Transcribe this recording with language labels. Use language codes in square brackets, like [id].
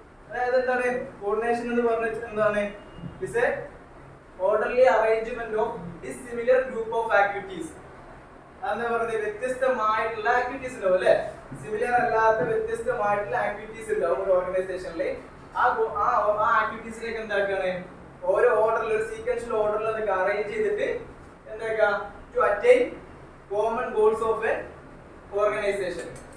[ml] അതായത് എന്താണ് കോർഡിനേഷൻ എന്ന് പറഞ്ഞാൽ? എന്താണ്? [en] is a orderly arrangement of dissimilar group of activities. [ml] അതെന്താ പറയുന്നത്? വ്യത്യസ്തമായിട്ടുള്ള ആക്ടിവിറ്റീസ് ഉണ്ടാവും അല്ലെ? സിമിലർ അല്ലാത്ത വ്യത്യസ്തമായിട്ടുള്ള ആക്ടിവിറ്റീസ് ഉണ്ടാവും ഒരു ഓർഗനൈസേഷനിൽ. ആ ആക്ടിവിറ്റീസിലേക്ക് എന്താക്കാണ്? ഓരോ ഓർഡറിൽ, ഒരു സീക്വൻഷ്യൽ ഓർഡറിൽ അതൊക്കെ അറേഞ്ച് ചെയ്തിട്ട് എന്താക്കുക? [en] To attain common goals of a organization.